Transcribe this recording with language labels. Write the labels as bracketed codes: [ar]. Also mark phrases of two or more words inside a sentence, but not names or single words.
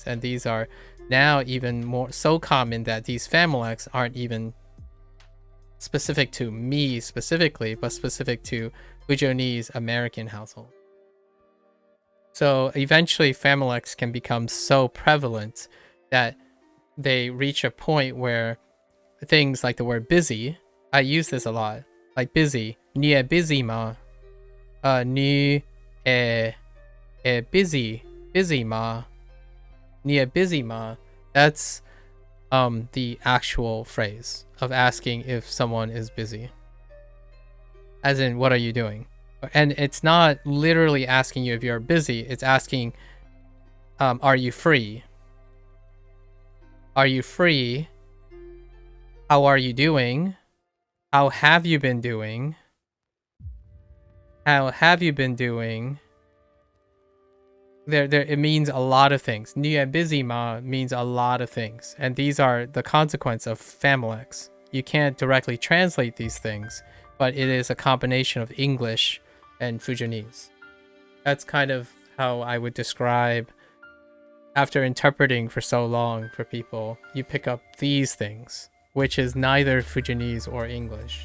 [en] And these are now even more so common that these Familex aren't even specific to me specifically, but specific to Fujonese American household. So eventually Familex can become so prevalent that they reach a point where things like the word busy, I use this a lot, like busy, [cdo] ni e busy ma, ni e busy ma, ni e busy ma, [en] that's the actual phrase of asking if someone is busy. As in, what are you doing? And it's not literally asking you if you're busy, it's asking, are you free? Are you free? How are you doing? How have you been doing? How have you been doing? It means a lot of things. [cdo] Ni e busy ma [en] means a lot of things. And these are the consequence of Familex. You can't directly translate these things, but it is a combination of English and Fujonese. That's kind of how I would describe, after interpreting for so long for people, you pick up these things, which is neither Fujonese or English.